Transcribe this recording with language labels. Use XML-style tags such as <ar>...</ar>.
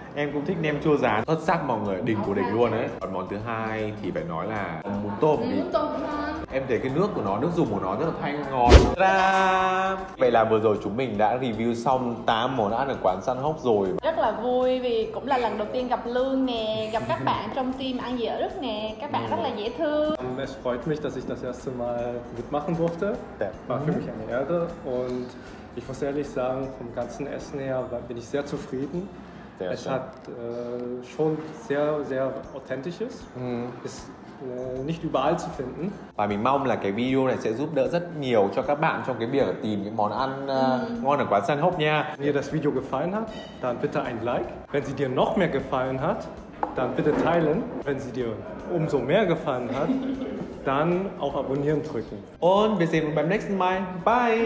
<vi>Em cũng thích nem chua rán, xuất sắc mọi người, đỉnh của đỉnh luôn đấy. Còn món thứ hai thì phải nói là bún tôm đi. Bún tôm cũng ngon. Em thấy cái nước của nó, nước dùng của nó rất là thanh ngon. Ta-da! Vậy là vừa rồi chúng mình đã review xong 8 món ăn ở quán Sun Hope rồi. Rất là vui vì cũng là lần đầu tiên gặp Lương nè, gặp các bạn trong team ăn dở rất nè, các bạn rất là dễ thương.</vi> <de>Es freut mich, dass ich das erste Mal mitmachen durfte. War für mich eine Ehre und ich muss ehrlich sagen, vom ganzen Essen her bin ich sehr zufrieden. Es hat schon sehr Authentisches. Ist nicht überall zu finden.</de> <vi>Và mình mong là cái video này sẽ giúp đỡ rất nhiều cho các bạn trong cái việc tìm những món ăn ngon ở quán Sun Hope nha.</vi> <de>Wenn dir das Video gefallen hat, dann bitte ein Like. Wenn sie dir noch mehr gefallen hat, dann bitte teilen. Wenn sie dir umso mehr gefallen hat, dann auf Abonnieren drücken. Und wir sehen uns beim nächsten Mal. Bye!</de>